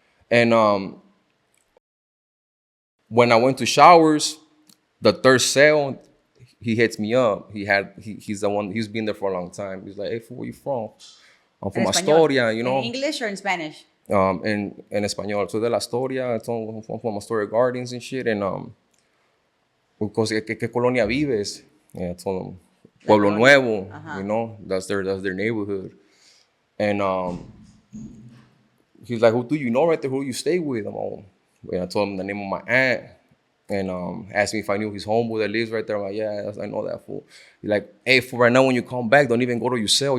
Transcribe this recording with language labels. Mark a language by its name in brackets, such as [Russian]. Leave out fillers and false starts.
[English] And when I went to showers, the third cell, he hits me up. He's the one. He's been there for a long time. He's like, "Hey, fool, where you from?" "I'm from [Spanish] En español. [English] Astoria, you know." In English or in Spanish? [Spanish] En español. [English] So [Spanish] de la [English] Astoria, from Astoria Gardens and shit. And because [Spanish] ¿qué colonia vives? [English] Yeah, I told him Pueblo Nuevo. You know, that's their neighborhood. And he's like, "Who do you know right there? Who do you stay with?" And I told him the name of my aunt. And asked me if I knew his homeboy that lives right there. I'm like, "Yeah, I know that fool." He's like, "Hey, fool, right now when you come back, don't even go to your cell.